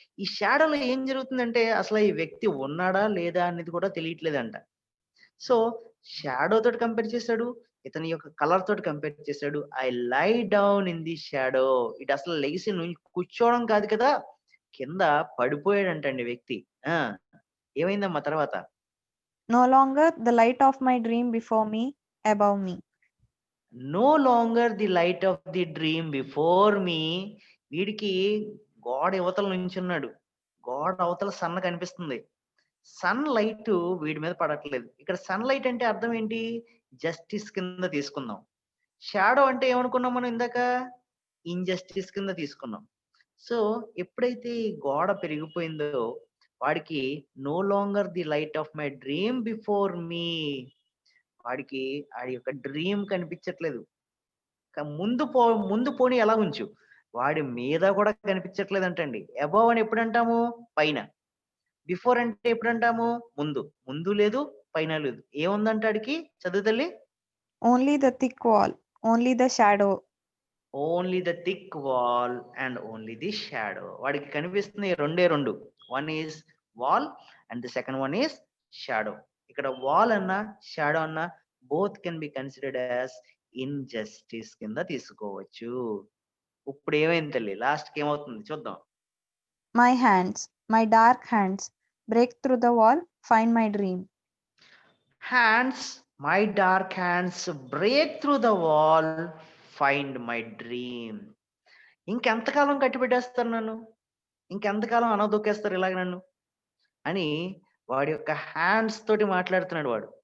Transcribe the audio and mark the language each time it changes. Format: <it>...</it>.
<te>ఈ షాడోలో ఏం జరుగుతుందంటే అసలు ఈ వ్యక్తి ఉన్నాడా లేదా అనేది కూడా తెలియట్లేదంట. సో షాడో తోటి కంపేర్ చేశాడు, ఇతని యొక్క కలర్ తోటి కంపేర్ చేశాడు.</te> <en>I lie down in the shadow.</en> <te>ఇటు అసలు లెగిసి కూర్చోవడం కాదు కదా, కింద పడిపోయాడంటండి వ్యక్తి. ఏమైందమ్మా తర్వాత?</te> <en>No longer the light of my dream before me, above me. No longer the light of the dream before me.</en> <te>వీడికి గోడ యువతల నుంచున్నాడు, గోడ అవతల సన్న కనిపిస్తుంది. సన్ లైట్ వీడి మీద పడట్లేదు. ఇక్కడ సన్ లైట్ అంటే అర్థం ఏంటి, జస్టిస్ కింద తీసుకుందాం. షాడో అంటే ఏమనుకున్నాం మనం ఇందాక, ఇంజస్టిస్ కింద తీసుకున్నాం. సో ఎప్పుడైతే ఈ గోడ పెరిగిపోయిందో వాడికి</te> <en>no longer the light of my dream before me,</en> <te>వాడికి వాడి యొక్క డ్రీమ్ కనిపించట్లేదు. ముందు పోనీ ఎలా ఉంచు, వాడి మీద కూడా కనిపించట్లేదు అంటండి. అబౌవ్ అని ఎప్పుడు అంటాము, పైన. బిఫోర్ అంటే ఎప్పుడు అంటాము, ముందు లేదు పైన లేదు. ఏముందంటే వాడికి, చదువు తల్లి.</te> <en>Only the thick wall, only the shadow. Only the thick wall and only the shadow.</en> <te>వాడికి కనిపిస్తుంది రెండే రెండు,</te> <en>One is wall and the second one is shadow.</en> <te>ఇక్కడ వాల్ అన్న షాడో అన్న</te> <en>both can be considered as injustice</en> <te>కింద తీసుకోవచ్చు. ఇప్పుడు ఏమైంది తల్లి, లాస్ట్ కి ఏమవుతుంది చూద్దాం.</te> <en>My hands, my dark hands, break through the wall, find my dream. Hands, my dark hands break through the wall, find my dream.</en> <te>ఇంకెంతకాలం కట్టిపెట్టేస్తారు నన్ను, ఇంకెంతకాలం అనదొక్కేస్తారు ఇలాగ నన్ను అని వాడి యొక్క హ్యాండ్స్ తోటి మాట్లాడుతున్నాడు.</te>